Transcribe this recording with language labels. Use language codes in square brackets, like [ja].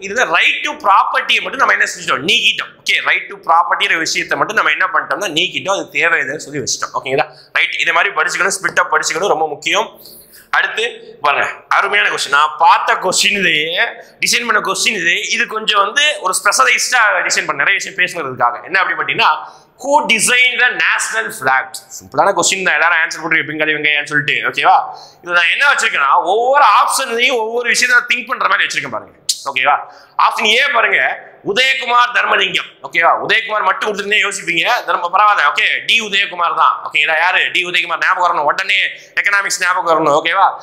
[ta] இதுல right to ப்ராப்பர்ட்டியை மட்டும் நம்ம என்ன செஞ்சிட்டோம், நீக்கிட்டோம். ஓகே ரைட் டு ப்ராப்பர்ட்டிங்கிற விஷயத்தை மட்டும் நம்ம என்ன பண்ணிட்டோம்னா நீக்கிட்டோம். அது தேவையில்லைன்னு சொல்லி வச்சிட்டோம். ஓகேங்களா? ரைட் இதே மாதிரி படிச்சுக்கணும், ஸ்பிளிட் அப் படிச்சுக்கணும், ரொம்ப முக்கியம். அடுத்து பாருங்க அருமையான கொஸ்டின். நான் பார்த்த கொஸ்டின் இதையே டிசைன் பண்ண கொஸ்டின் இது கொஞ்சம் வந்து ஒரு ஸ்பெஷலைஸ்டா டிசைன் பண்ண நிறைய விஷயம் பேசுறதுக்காக. என்ன அப்படி பார்த்தீங்கன்னா [en] who designed the national flag? [ta] சிம்பிளான கொஸ்டின் தான், எல்லாரும் ஆன்சர் போட்டு பிங்காலி வெங்காயான்னு சொல்லிட்டு. ஓகேவா? இது நான் என்ன வச்சிருக்கேன்னா ஒவ்வொரு ஆப்ஷன்லையும் ஒவ்வொரு விஷயத்தை திங்க் பண்ற மாதிரி வச்சிருக்கேன் பாருங்க. ஓகேவா? ஆப்ஷன் ஏ பாருங்க உதயகுமார் தர்மலிங்கம். ஓகேவா? உதயகுமார் மட்டும் கொடுத்துருந்தே யோசிப்பீங்க, பரவாயில்ல. ஓகே டி உதயகுமார் தான். ஓகேங்களா? யாரு டி உதயகுமார் ஞாபகம் வரணும், உடனே எக்கனாமிக்ஸ் ஞாபகம் வரணும். ஓகேவா?